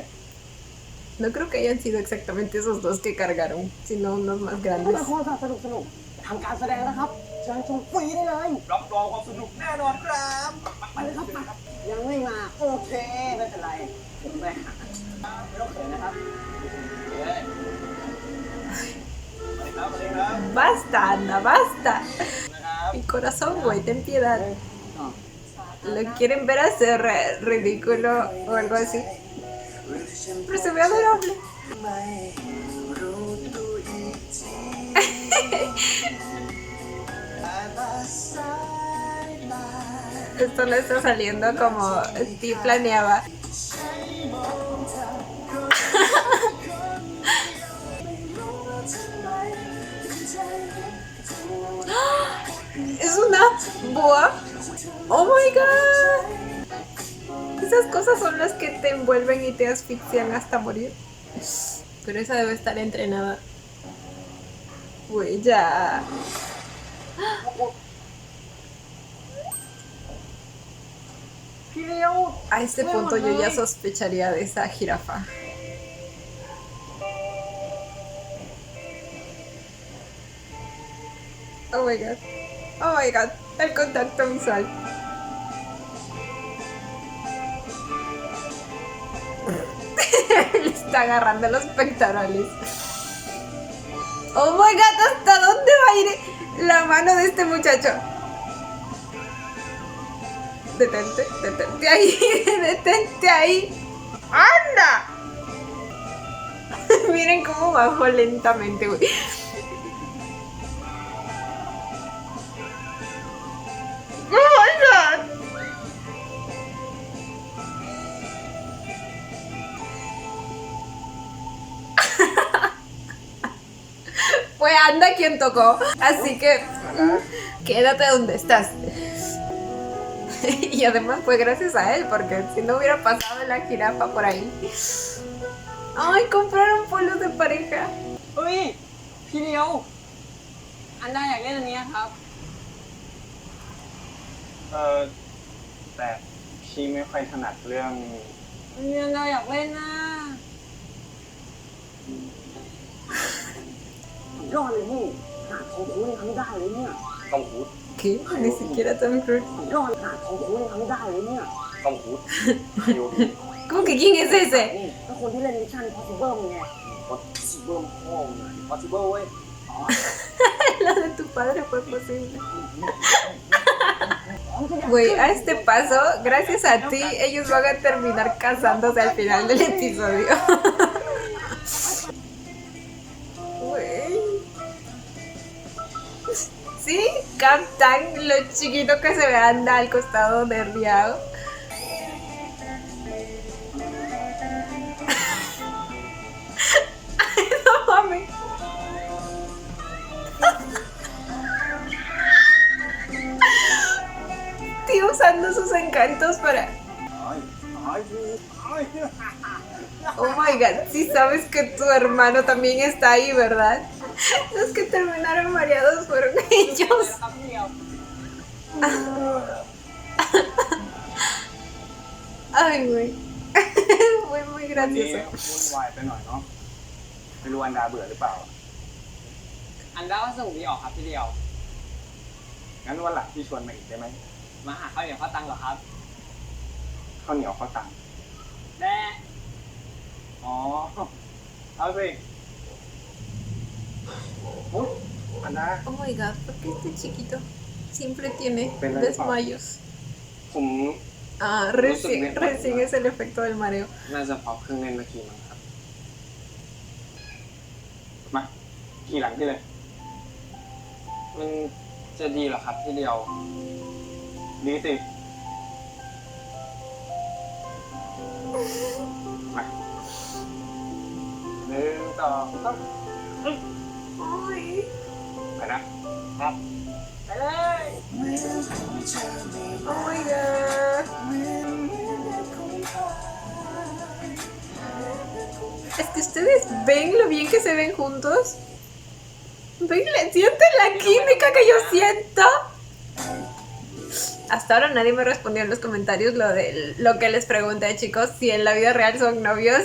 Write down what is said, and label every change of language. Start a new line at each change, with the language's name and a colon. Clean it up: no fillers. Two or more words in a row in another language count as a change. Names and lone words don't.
Spanish: No creo que hayan sido exactamente esos dos que cargaron, sino unos más
Thai: ถ้า
Spanish: grandes.
Thai: เป็นโฆษณาสนุกทำการแสดงนะครับเชิญชมฟรีได้เลย รับรองความสนุกแน่นอนครับ ไปเลยครับมายังไม่มาโอเคไม่เป็นไรผมไปหาไม่ต้องเขินนะครับเฮ้ยไปครับไปครับ
Spanish: Basta, Ana, basta.
Thai: นะครับ
Spanish: Mi corazón, güey, ten piedad. ¿Lo quieren ver hacer ridículo o algo así? Pero se ve adorable. Esto no está saliendo como ti planeaba. Es una boa.
English: Oh my god.
Spanish: Esas cosas son las que te envuelven y te asfixian hasta morir. Pero esa debe estar entrenada. Güey, ya. A este punto yo ya sospecharía de esa jirafa.
English: Oh my god. Oh my god.
Spanish: El contacto visual. Le está agarrando los pectorales.
English: Oh my god,
Spanish: ¿hasta dónde va a ir la mano de este muchacho? Detente ahí, detente ahí. ¡Anda! Miren cómo bajó lentamente, güey.
English: ¡Oh my god!
Spanish: Fue Anda quien tocó, así que quédate donde estás. Y además fue gracias a él, porque si no hubiera pasado la jirafa por ahí. Ay, compraron polos de pareja.
Thai: เฮ้ยพี่เดียวอันดาอยากเล่นอันเนี้ยครับ แต่พี่ไม่ค่อยถนัดเรื่อง อันดาอยากเล่นนะ ยอดเลยพี่หาทองคูณยังทำไม่ได้เลยเนี่ยต้องคูณ
Spanish: ¿Qué? Ni siquiera Tom Cruise.
Thai: ยอดหาทองคูณยังทำไม่ได้เลยเนี่ยต้องคูณอยู่
Spanish: ¿Cómo que quién es ese?
Thai: ก็คนที่เล่นมิชชั่น Impossible ไง Impossible พ่อมึงอะ Impossible เว้ย
Spanish: Lo de tu padre fue posible. Güey, a este paso, gracias a ti, ellos van a terminar casándose al final del episodio. Güey. Sí, captan lo chiquito que se ve anda al costado de Riao. Ay, no mames. Tío usando sus encantos para...
English: Oh my god,
Spanish: sí sabes que tu hermano también está ahí, ¿verdad? Los que terminaron mareados fueron ellos. Ay, güey. Fue muy
Thai: วันนี้
Spanish: gracioso.
Thai: วุ่นวายไปหน่อยเนาะไม่รู้อันดาเบื่อหรือเปล่า อันดาว่าสนุกดีออกครับพี่เดียว งั้นวันหลังพี่ชวนมาอีกได้ไหม มาหาข้าวเหนียวข้าวตังเหรอครับ ข้าวเหนียวข้าวตัง แน่ อ๋อ เอาสิอุ๊ยอันดา
English: Oh my god,
Spanish: ¿por qué este chiquito siempre tiene Pena de desmayos?
Thai: ผม
Spanish: Ah, recién es el efecto del mareo.
Thai: น่าจะเพราะเครื่องเล่นเมื่อกี้มั้งครับ มาขี่หลังพี่เลย มันจะดีเหรอครับพี่เดียว ดีสิ มาหนึ่งสองสาม
Spanish: Ay.
Thai: ไปนะ ไปเลย
English: Oh my god.
Spanish: Es que ustedes ven lo bien que se ven juntos. Ven, sienten la química que yo siento. Hasta ahora nadie me respondió en los comentarios lo que les pregunté, chicos, si en la vida real son novios.